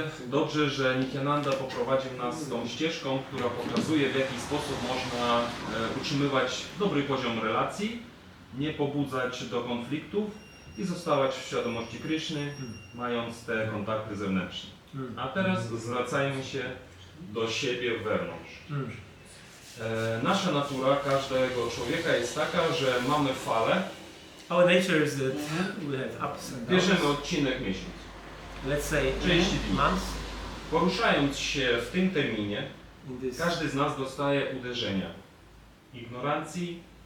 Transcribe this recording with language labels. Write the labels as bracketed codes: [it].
[pl] Dobrze, że Nityananda poprowadził nas tą ścieżką, która pokazuje, w jaki sposób można utrzymywać dobry poziom relacji, nie pobudzać do konfliktów i zostawać w świadomości Kryszny, mając te kontakty zewnętrzne. A teraz zwracajmy się do siebie wewnątrz. Nasza natura każdego człowieka jest taka, że mamy falę. [en] Our nature is that we have ups and downs. [pl] Bierzemy odcinek miesiąc. [en] Let's say [pl] 30 dni. [en] months. [pl] Poruszając się w tym terminie, [en] In this. [pl] każdy z nas dostaje uderzenia ignorancji,